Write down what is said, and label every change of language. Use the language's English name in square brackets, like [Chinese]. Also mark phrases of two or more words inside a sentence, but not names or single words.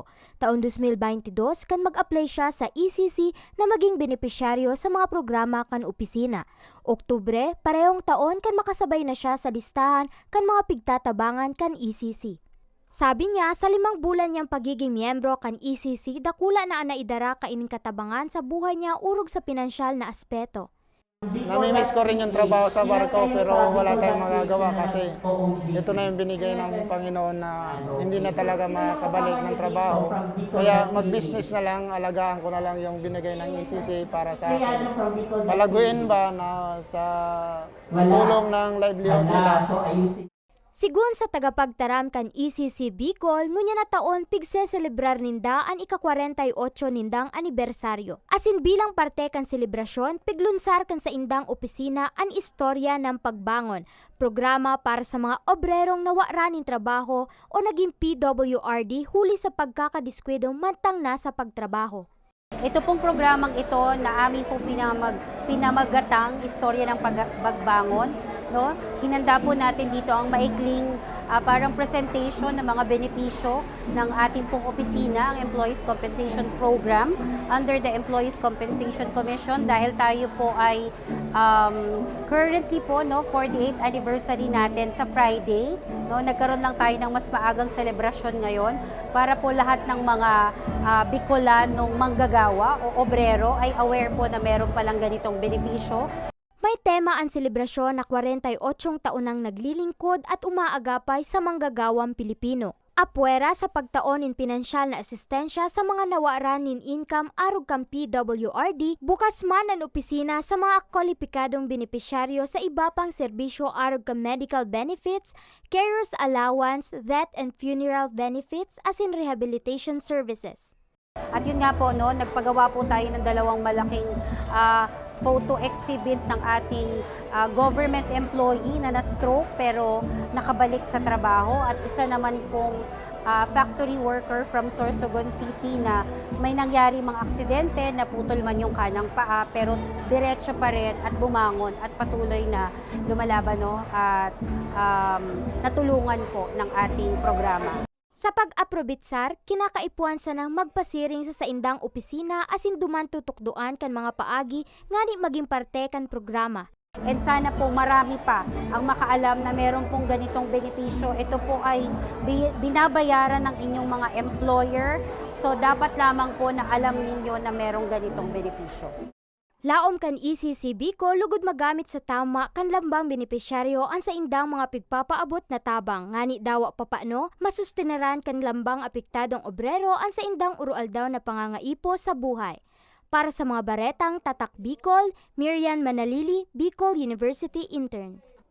[Bikol] Taong 2022 kan mag-apply siya sa ECC na maging benepisyaryo sa mga programa kan opisina. Oktubre, parehong taon kan makasabay na siya sa listahan kan mga pigtatabangan kan ECC. Sabi niya, sa 5 bulan niyang pagiging miyembro kan ECC, dakula na naidara kaining katabangan sa buhay niya urog sa pinansyal na aspeto. [Filipino] Namimiss ko rin yung trabaho sa barko pero wala tayong magagawa kasi ito na yung binigay ng Panginoon na hindi na talaga makabalik ng trabaho. Kaya mag-business na lang, alagaan ko na lang yung binigay ng ECC para sa akin. Palaguin ba na sa tulong ng livelihood nila. [Bikol] Sigun sa tagapagtaram kan ECC Bicol, ngunya na taon pigse-celebrar ninda ang ika-48 nindang anibersaryo. Asin bilang parte kan selebrasyon, piglunsar kan sa indang opisina ang istorya ng pagbangon, programa para sa mga obrerong nawara ning trabaho o naging PWRD huli sa pagkakadiskwidong mantang nasa pagtrabaho. [Filipino] Ito pong programang ito na aming pong pinamagatang istorya ng pagbangon. No? Hinanda po natin dito ang maikling parang presentation ng mga benepisyo ng ating pong opisina, ang [English] Employees Compensation Program under the Employees Compensation Commission [Filipino] dahil tayo po ay currently po 48th anniversary natin sa Friday. No? Nagkaroon lang tayo ng mas maagang selebrasyon ngayon para po lahat ng mga Bicolanong manggagawa o obrero ay aware po na meron palang ganitong benepisyo. May tema ang selebrasyon na 48 taon nang naglilingkod at umaagapay sa manggagawang Pilipino. [Bikol] Apwera sa pagtaon in pinansyal na asistensya sa mga nawaran nin income arog kang PWRD, bukas man ang opisina sa mga kwalipikadong benepisyaryo sa iba pang serbisyo arog kang [English] medical benefits, carers allowance, death and funeral benefits [Bikol] as in [English] rehabilitation services. [Filipino] At yun nga po, no, nagpagawa po tayo ng dalawang malaking [English] photo exhibit [Filipino] ng ating [English] government employee [Filipino] na na-stroke pero nakabalik sa trabaho at isa naman pong [English] factory worker [Filipino] from Sorsogon City na may nangyari mga aksidente, naputol man yung kanang paa pero diretso pa rin at bumangon at patuloy na lumalaban, no, at natulungan po ng ating programa. [Bikol] Sa pag-aprobitsar, kinakaipuan sa nang magpasiring sa saindang opisina asin duman tutukduan kan mga paagi ngani maging parte kan programa. [Filipino] And sana po marami pa ang makaalam na meron pong ganitong benepisyo. Ito po ay binabayaran ng inyong mga employer. So dapat lamang po na alam ninyo na merong ganitong benepisyo. [Bikol] Laom kan ECC Bicol lugod magamit sa tama kan lambang benepisyaryo ang sa indang mga pigpapaabot na tabang ngani dawa papano masusteneran kan lambang apektadong obrero ang sa indang urualdaw na pangangaipo sa buhay. Para sa mga baretang Tatak Bicol, Miriam Manalili, Bicol University Intern.